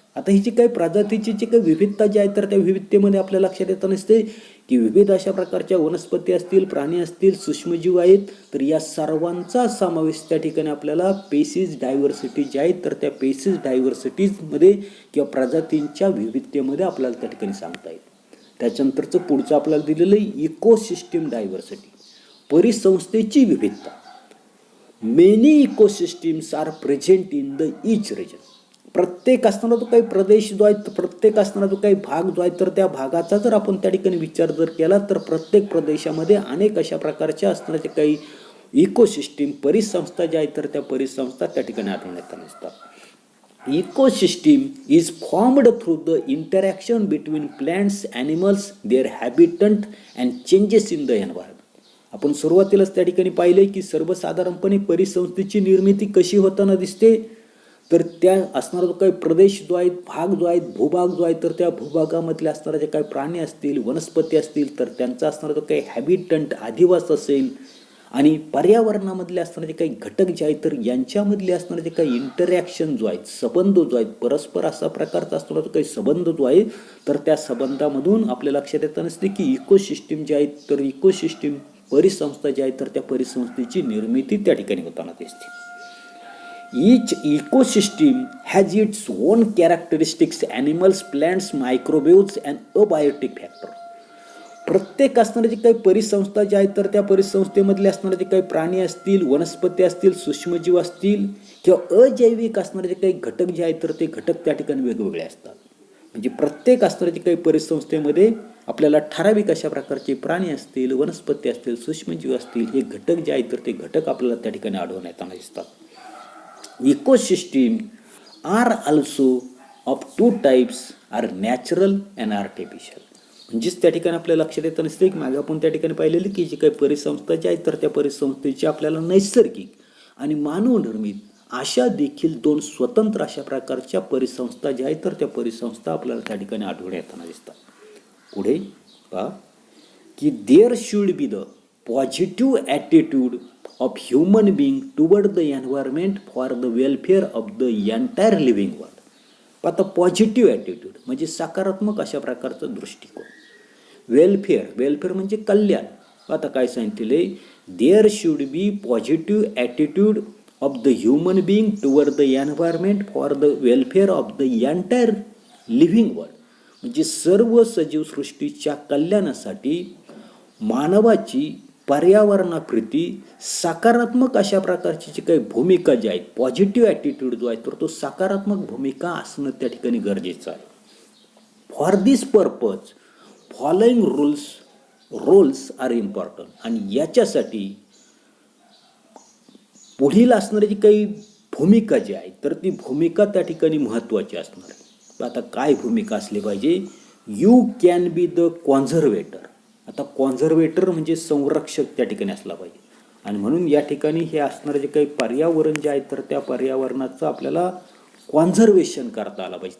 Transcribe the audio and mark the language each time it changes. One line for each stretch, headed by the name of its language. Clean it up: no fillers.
Marathi: आता ही जी काही प्रजातीची जी काही विविधता जी आहे तर त्या विविधतेमध्ये आपल्या लक्षात येतं नसते की विविध अशा प्रकारच्या वनस्पती असतील, प्राणी असतील, सूक्ष्मजीव आहेत, तर या सर्वांचा समावेश त्या ठिकाणी आपल्याला पेसीज डायव्हर्सिटी जी आहेत तर त्या पेसीज डायव्हर्सिटीजमध्ये किंवा प्रजातींच्या विविधतेमध्ये आपल्याला त्या ठिकाणी सांगता येईल. त्याच्यानंतरचं पुढचं आपल्याला दिलेलं आहे इकोसिस्टीम डायव्हर्सिटी, परिसंस्थेची विविधता.
English: Many ecosystems are present in the each region.
Marathi: प्रत्येक असणारा जो काही प्रदेश जो आहे, प्रत्येक असणारा जो काही भाग जो आहे तर त्या भागाचा जर आपण त्या ठिकाणी विचार जर केला तर प्रत्येक प्रदेशामध्ये अनेक अशा प्रकारच्या असणाऱ्या काही इकोसिस्टीम परिसंस्था ज्या आहेत तर त्या परिसंस्था त्या ठिकाणी आढळून येताना दिसतात.
English: Ecosystem is formed through the interaction between plants, animals, their habitat and changes in the environment.
Marathi: आपण सुरुवातीलाच त्या ठिकाणी पाहिले की सर्वसाधारणपणे परिसंस्थेची निर्मिती कशी होताना दिसते तर त्या असणारा जो काही प्रदेश जो आहे, भाग जो आहे, भूभाग जो आहे तर त्या भूभागामधले असणारे जे काही प्राणी असतील, वनस्पती असतील तर त्यांचा असणारा जो काही हॅबिटंट अधिवास असेल आणि पर्यावरणामधले असणारे जे काही घटक जे आहेत तर यांच्यामधले असणारे जे काही इंटरॅक्शन जो आहे, संबंध जो आहे, परस्पर असा प्रकारचा असणारा जो काही संबंध जो आहे तर त्या संबंधामधून आपल्या लक्षात येत नसते की इकोसिस्टीम जे आहेत तर इकोसिस्टीम परिसंस्था ज्या आहेत तर त्या परिसंस्थेची निर्मिती त्या ठिकाणी होताना दिसते.
English: Each ecosystem has its own characteristics, animals, plants, microbes and abiotic factor.
Marathi: प्रत्येक असणारे जे काही परिसंस्था ज्या आहेत तर त्या परिसंस्थेमधले असणारे जे काही प्राणी असतील, वनस्पती असतील, सूक्ष्मजीव असतील किंवा अजैविक असणारे जे काही घटक जे आहेत तर ते घटक त्या ठिकाणी वेगवेगळे असतात. म्हणजे प्रत्येक असणारे जे काही परिसंस्थेमध्ये आपल्याला ठराविक अशा प्रकारचे प्राणी असतील, वनस्पती असतील, सूक्ष्मजीव असतील, हे घटक जे आहेत तर ते घटक आपल्याला त्या ठिकाणी आढळून येताना दिसतात.
English: Ecosystem are also of two types, are natural and artificial.
Marathi: म्हणजेच त्या ठिकाणी आपल्या लक्षात येतं नसते की मागे आपण त्या ठिकाणी पाहिलेली की जी काही परिसंस्था जी आहेत तर त्या परिसंस्थेची आपल्याला नैसर्गिक आणि मानवनिर्मित अशा देखील दोन स्वतंत्र अशा प्रकारच्या परिसंस्था ज्या आहेत तर त्या परिसंस्था आपल्याला त्या ठिकाणी आढळून येताना दिसतात. पुढे पहा की
English: There should be the positive attitude of human being toward the environment for the welfare of the entire living world.
Marathi: आता पॉझिटिव्ह ॲटिट्यूड म्हणजे सकारात्मक अशा प्रकारचा दृष्टिकोन. वेलफेअर म्हणजे कल्याण. आता काय सांगितले,
English: There should be positive attitude of the human being toward the environment for the welfare of the entire living world.
Marathi: म्हणजे सर्व सजीवसृष्टीच्या कल्याणासाठी मानवाची पर्यावरणाप्रती सकारात्मक अशा प्रकारची जी काही भूमिका जी आहे, पॉझिटिव्ह ॲटिट्यूड जो आहे तर तो सकारात्मक भूमिका असणं त्या ठिकाणी गरजेचं आहे.
English: For this purpose following roles are important.
Marathi: आणि याच्यासाठी पुढील असणारी जी काही भूमिका जी आहे तर ती भूमिका त्या ठिकाणी महत्त्वाची असणार आहे. आता काय भूमिका असली पाहिजे,
English: You can be the conservator.
Marathi: आता कॉन्झर्वेटर म्हणजे संरक्षक त्या ठिकाणी असला पाहिजे. आणि म्हणून या ठिकाणी हे असणारे जे काही पर्यावरण जे आहे तर त्या पर्यावरणाचं आपल्याला कॉन्झर्वेशन करता आलं पाहिजे.